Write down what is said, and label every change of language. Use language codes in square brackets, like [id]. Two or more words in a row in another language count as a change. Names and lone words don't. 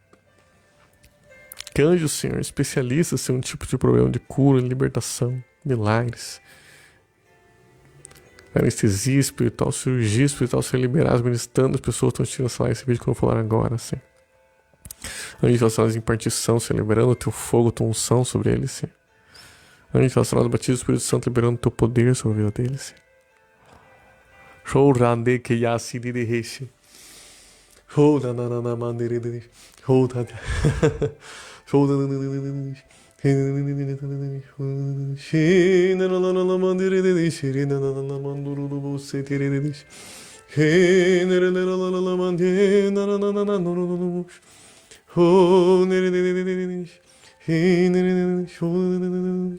[pt] Que anjos, Senhor, especialistas em um tipo de problema de cura, libertação, milagres, anestesia espiritual, cirurgia espiritual, ser liberados, ministrando as pessoas que estão assistindo essa live, esse vídeo que eu vou falar agora, Senhor. Anjos relacionados em partição, Senhor, liberando o teu fogo, a tua unção sobre eles, Senhor. Anjos relacionados ao batismo do Espírito Santo, liberando o teu poder sobre a vida deles, Senhor. Chorande que yasiri de reche. Choda na na mandere de. Choda. Choda na na na. Shina na na na mandere de. Shina na na manduru do você tere de. Shina na na na mandere na na na na no. Oh nere de de. Shina na shoda na.